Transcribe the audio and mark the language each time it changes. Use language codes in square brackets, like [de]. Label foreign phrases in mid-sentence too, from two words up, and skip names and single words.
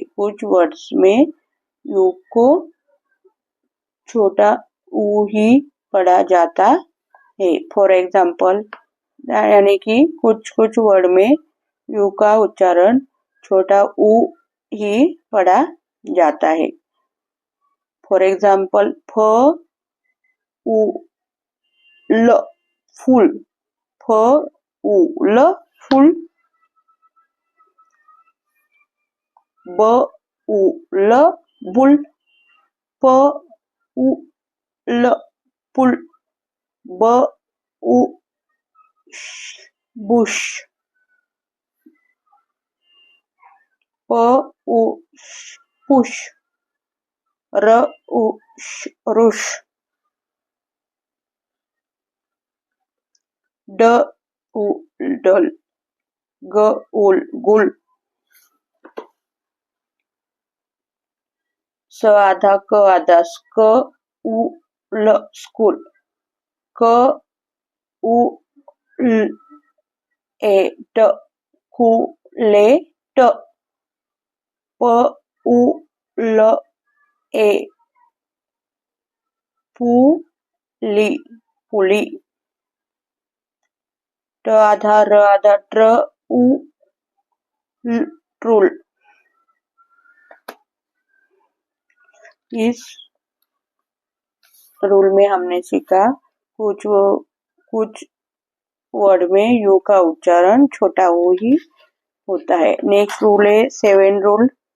[hi] कुछ वर्ड्स में यू को छोटा ऊ ही पढ़ा जाता है। [en] for example [hi] यानी कि कुछ कुछ वर्ड में यू का उच्चारण छोटा ऊ ही पढ़ा जाता है। [en] for example [hi] फ उ ल फूल फ उ ल फूल ब उ ल बुल प उ ल पुल ब उ बुश प उ पुश र उ रुश ड उ डल ग उल गुल स आधा क आधा स्क उ ल स्कूल क उ ल ए ट कु ले ट प उ ल ए पुली पुली ट आधा र आधा ट्र उ ल ट्रूल। इस रूल में हमने सीखा कुछ वर्ड में यू का उच्चारण छोटा ऊ ही होता है। [en] next rule [hi] है 7 रूल।